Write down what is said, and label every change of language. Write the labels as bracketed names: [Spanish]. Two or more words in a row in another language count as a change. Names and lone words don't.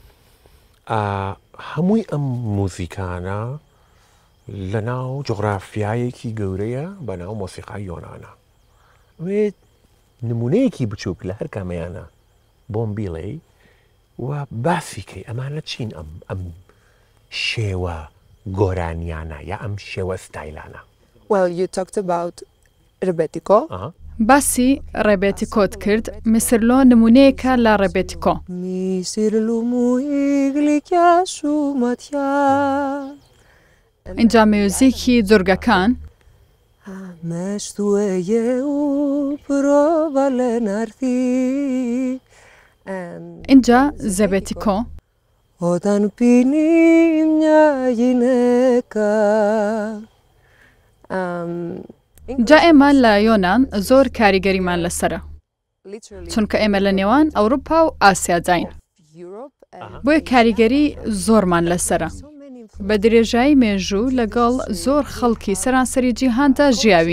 [Central Kurdish] هەمووی ئەم موزیکانە لە ناو جغرافیایەکی گەورەیە بە ناو مۆسیقای یۆنانە وێ نمونەیەکی بچووک لە هەر کامەیانە بۆم بیڵێ و باسیکەی ئەمانە چین ئەم شێوە گۆرانیانە یا ئەم شێوە ستایلانە. [English] Well, you talked about ڕێبێتیکۆ. [Central Kurdish] باسی ڕێبێتیکۆت کرد میسرلۆ نمونەیەکە لە ڕێبێتیکۆ. [Greek] Μισιρλού μου γλυκιά σου ματιά. [Central Kurdish] اینجا میوزیکی دوورگەکان [Greek] μες του Αιγαίου πρόβαλε να έρθει. [Central Kurdish] اینجا زێبێتیکۆ [Greek] Όταν πίνει μια γυναίκα. [Central Kurdish] جا ئێمە لە یۆنان زۆر کاریگەریمان لەسرە چونکە ئێمە لە نێوان ئەوروپا و ئاسیاجین بۆیە کاریگەری زۆرمان لەسرە بە درێژایی مێژوو لەگەڵ زۆر خەڵکی سەرانسەری جیهاندا ژیاوین.